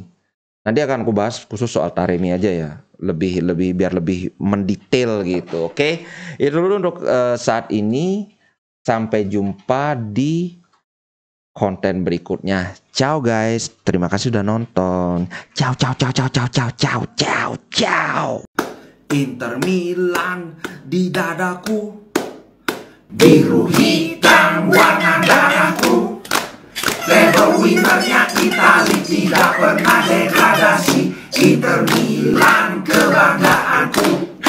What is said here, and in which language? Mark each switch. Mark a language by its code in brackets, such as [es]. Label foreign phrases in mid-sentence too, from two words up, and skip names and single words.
[id] Nanti akan aku bahas khusus soal Taremi aja ya. Biar lebih mendetail gitu. Oke. Itu dulu untuk saat ini. Sampai jumpa di konten berikutnya. Ciao guys. Terima kasih sudah nonton. [it] Ciao ciao ciao ciao ciao ciao ciao ciao ciao. [id] Inter Milan di dadaku, biru hitam warna darahku. Label winnernya Itali tidak pernah degradasi. Inter Milan kebanggaanku.